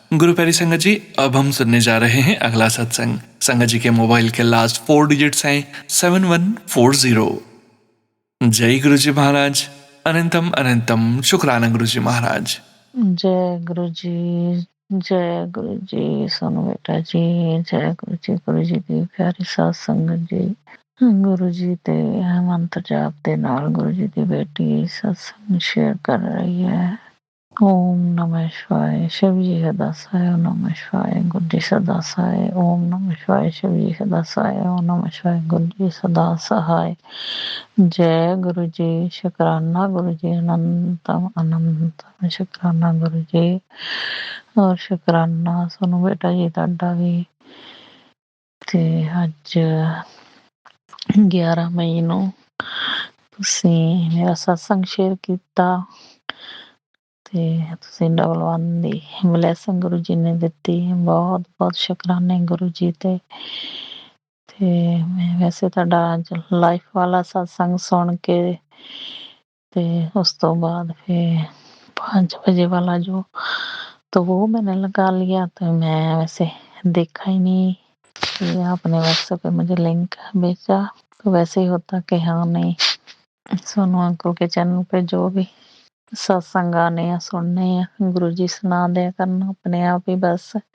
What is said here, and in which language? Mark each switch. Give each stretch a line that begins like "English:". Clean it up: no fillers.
Hindi: गुरु प्यारी संगत जी, अब हम सुनने जा रहे हैं अगला सत्संग। संगत जी के मोबाइल के लास्ट 4 डिजिट्स हैं 7140। जय गुरु जी महाराज, अनंतम अनंतम शुक्राना गुरु जी महाराज। जय गुरु जी सोनू बेटा जी, जय गुरु जी
Punjabi: ਦੀ ਪਿਆਰੀ ਸਾਧ ਸੰਗਤ ਜੀ। ਗੁਰੂ ਜੀ ਦੇ ਮੰਤਰ ਜਾਪ ਦੇ ਨਾਲ ਗੁਰੂ ਜੀ ਦੀ ਬੇਟੀ ਸਤਸੰਗ ਸ਼ੇਅਰ ਕਰ ਰਹੀ ਹੈ।
Hindi: ਓਮ ਨਮः शिवाय, शिव जी सदा सहाय, ओम नमः शिवाय, गुरु जी सदा सहाय, ओम नमः शिवाय, शिव जी सदा सहाय, ओम नमः शिवाय, गुरु जी सदा सहाय। जय गुरु जी, शुक्राना गुरु जी, अनंतम अनंतम शुक्राना गुरु जी, और शुक्राना सोनू बेटा जी
Punjabi: ਤੁਹਾਡਾ ਵੀ। ਤੇ ਅੱਜ 11 ਮਈ ਨੂੰ ਤੁਸੀਂ ਮੇਰਾ ਸਤਸੰਗ ਸ਼ੇਅਰ ਕੀਤਾ ਤੇ ਤੁਸੀਂ ਡਬਲ 1 ਦੀ ਬਲੈਸਿੰਗ ਗੁਰੂ ਜੀ ਨੇ ਦਿੱਤੀ। ਬਹੁਤ ਬਹੁਤ ਸ਼ੁਕਰਾਨੇ ਗੁਰੂ ਜੀ ਤੇ ਮੈਂ ਵੈਸੇ ਤੁਹਾਡਾ ਅੱਜ ਲਾਈਫ ਵਾਲਾ ਸਤਸੰਗ ਸੁਣ ਕੇ ਤੇ ਉਸ ਤੋਂ बाद
Hindi: फिर 5 बजे वाला जो तो वो मैंने लगा लिया। तो मैं वैसे देखा ही नहीं कि आपने व्हाट्सएप पे मुझे लिंक भेजा। तो वैसे ही होता कि हाँ नहीं, सोनू अंकल के चैनल पे जो भी सत्संग आने या सुनने या गुरु जी सुना दिया करना अपने आप ही बस।